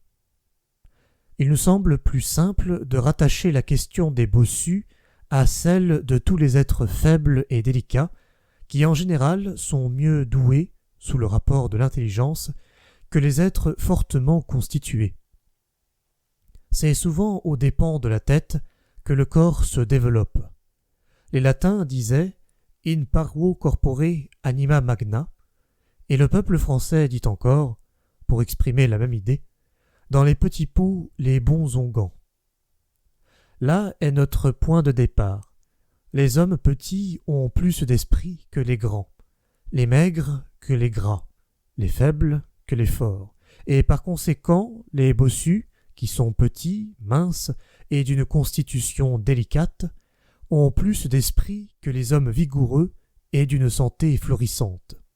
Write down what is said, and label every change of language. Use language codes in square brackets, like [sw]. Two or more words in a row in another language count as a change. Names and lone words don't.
[fr] Il nous semble plus simple de rattacher la question des bossus à celle de tous les êtres faibles et délicats, qui en général sont mieux doués, sous le rapport de l'intelligence, que les êtres fortement constitués. C'est souvent aux dépens de la tête que le corps se développe. Les latins disaient « [la] in parvo corpore anima magna [fr] » et le peuple français dit encore, pour exprimer la même idée, « dans les petits pots les bons onguents ». Là est notre point de départ. Les hommes petits ont plus d'esprit que les grands, les maigres que les gras, les faibles que les forts, et par conséquent les bossus, qui sont petits, minces et d'une constitution délicate, ont plus d'esprit que les hommes vigoureux et d'une santé florissante.